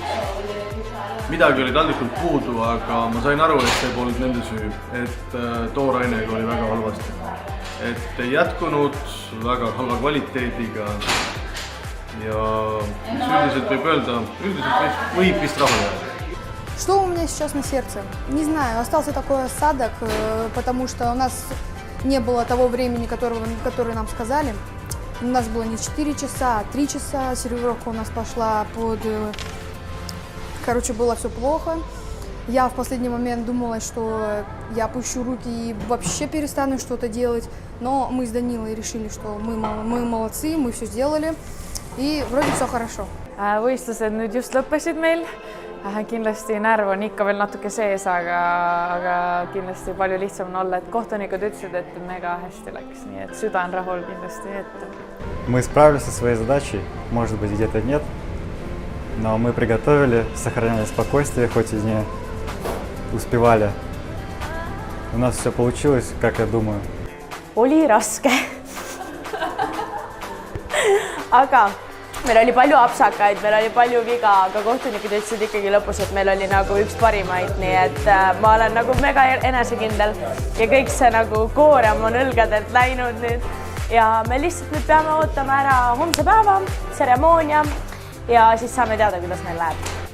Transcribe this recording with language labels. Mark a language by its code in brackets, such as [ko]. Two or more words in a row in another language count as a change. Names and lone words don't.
[et] Midagi oli taldrikult puudu, aga ma sain aru, et see polnud nende süü, et toorainega oli väga halvasti. Et ei jätkunud väga halva kvaliteediga ja üldiselt võib öelda, võib vist rahul jääda. [ru] Что у меня сейчас на сердце? Не знаю, остался такой осадок, потому что у нас не было того времени, которое нам сказали. У нас было не 4 часа, а 3 часа. Сервировка у нас пошла под... Короче, было все плохо. Я в последний момент думала, что я опущу руки и вообще перестану что-то делать. Но мы с Данилой решили, что мы молодцы, мы все сделали. И вроде все хорошо. [et] Võistlused nüüd just lõppesid meil. Kindlasti närv on ikka veel natuke sees, aga kindlasti palju lihtsam on olla, et kohtunikud ütlesid, et mega hästi läks, nii et süda on rahul kindlasti. [ru] Мы справились со своей задачей, может быть, где-то нет, но мы приготовили, сохраняли спокойствие, хоть и не успевали. У нас все получилось, как я думаю. [et] Oli raske. Aga meil oli palju apsakaid, meil oli palju viga, aga kohtunikud ütlesid ikkagi lõpus, et meil oli nagu üks parimaid, nii et ma olen nagu mega enesekindel ja kõik see nagu koorem on õlgadelt läinud nüüd ja me lihtsalt nüüd peame ootama ära homse päeva, tseremoonia ja siis saame teada, kuidas meil läheb.